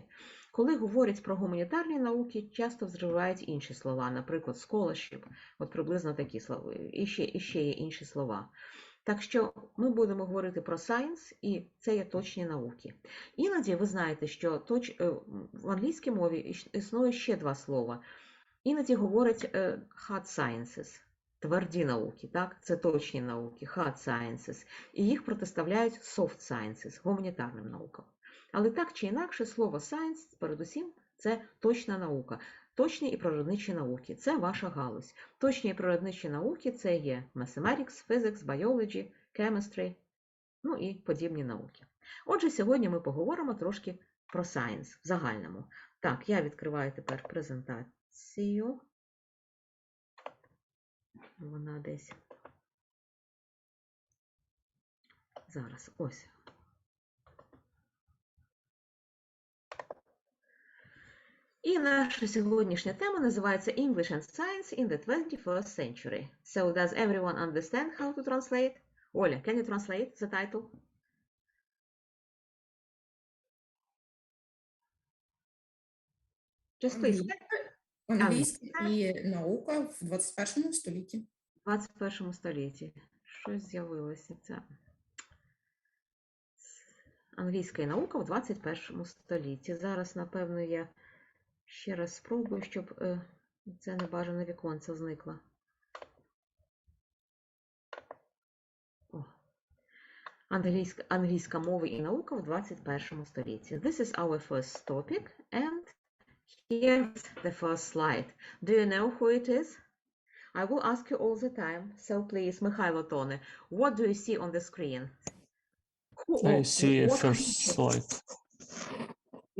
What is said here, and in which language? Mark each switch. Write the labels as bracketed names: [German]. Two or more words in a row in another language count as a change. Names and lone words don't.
[Ukrainian] Коли говорять про гуманітарні науки, часто вживають інші слова, наприклад, scholarship, от приблизно такі слова, і ще є інші слова. Так що ми будемо говорити про science, і це є точні науки. Іноді ви знаєте, що в англійській мові існує ще два слова. Іноді говорять [English] hard sciences. [Ukrainian] Тверді науки, так? Це точні науки, [English] hard sciences. [Ukrainian] І їх протиставляють [English] soft sciences, [Ukrainian] гуманітарним наукам. Але так чи інакше, слово science, передусім, це точна наука. Точні і природничі науки – це ваша галузь. Точні і природничі науки – це є [English] mathematics, physics, biology, chemistry, [Ukrainian] ну і подібні науки. Отже, сьогодні ми поговоримо трошки про science в загальному. Так, я відкриваю тепер презентацію. Вона десь. Зараз, ось. І наша сьогоднішня тема називається [English] English and Science in the 21st century. So, does everyone understand how to translate? Оля, can you translate the title? Just please. [Ukrainian] Англійська і наука в 21 столітті. В 21 столітті. Щось з'явилося. Це англійська і наука в 21 столітті. Зараз, напевно, я ще раз спробую, щоб це небажане віконце зникло. О. Англійська мова і наука в 21 столітті. [English] This is our first topic, and here's the first slide. Do you know who it is? I will ask you all the time. So please, Mikhailo Tone, what do you see on the screen? I see a first slide.